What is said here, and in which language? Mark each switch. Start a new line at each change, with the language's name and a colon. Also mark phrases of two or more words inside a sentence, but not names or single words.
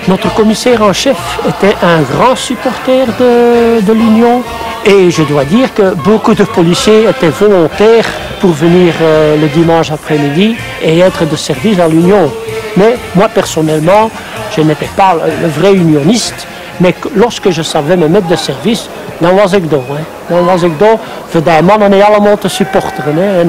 French: Notre commissaire en chef était un grand supporter de l'Union. Et je dois dire que beaucoup de policiers étaient volontaires pour venir le dimanche après-midi et être de service à l'Union. Mais moi, personnellement, je n'étais pas le vrai unioniste, mais lorsque je savais me mettre de service,
Dutch: dan was ik door. Dan was ik door voor die mannen die allemaal te supporteren.